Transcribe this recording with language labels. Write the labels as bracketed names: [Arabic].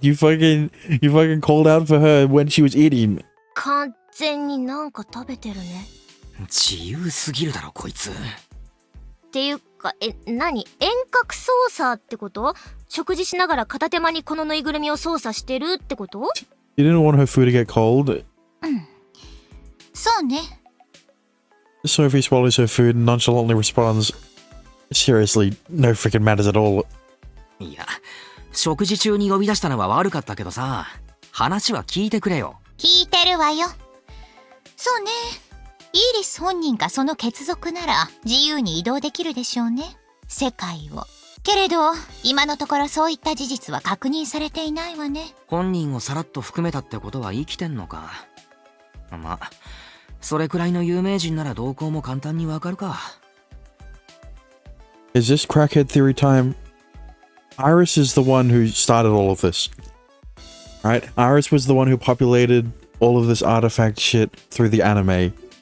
[English] You fucking called out for her when she was eating. [Japanese] 完全になんか食べてるね。自由すぎるだろ、こいつ。っていうか、何？遠隔操作ってこと？食事しながら片手間にこのぬいぐるみを操作してるってこと？ [English] You didn't want her food to get cold. [Japanese] そうね。 [English] Sophie swallows her food and nonchalantly responds, Seriously, no freaking matters at all. [Japanese] いや、食事中に呼び出したのは悪かったけどさ、話は聞いてくれよ。聞いてるわよ。そうね。イーリス本人かその血族なら自由に移動できるでしょうね。世界を。けれど、今のところそういった事実は確認されていないわね。本人をさらっと含めたってことは生きてんのか。まあ、それくらいの有名人なら動向も簡単にわかるか。 [English] Is this crackhead theory time? Iris is the one who started all of this. Right? Iris was the one who populated all of this artifact shit through the anime.